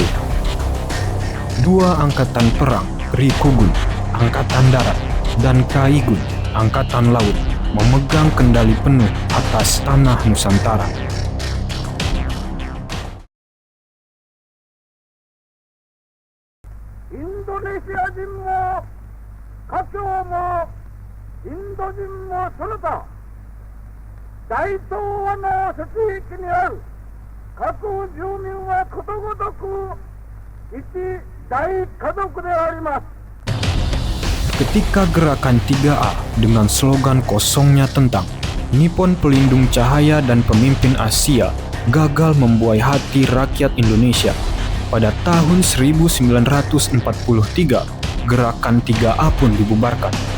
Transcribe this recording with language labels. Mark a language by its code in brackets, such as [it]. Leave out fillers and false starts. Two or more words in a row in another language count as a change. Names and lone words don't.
[id] Dua angkatan perang, Rikugun, Angkatan Darat, dan Kaigun, Angkatan Laut, memegang kendali penuh atas tanah Nusantara. [ja] Indonesia 人も華僑もインド人もその他大東亜の摂域にある各住民はことごとく一大家族であります。 [id] Ketika gerakan 3A dengan slogan kosongnya tentang Nippon Pelindung Cahaya dan Pemimpin Asia gagal membuai hati rakyat Indonesia, pada tahun 1943 gerakan 3A pun dibubarkan.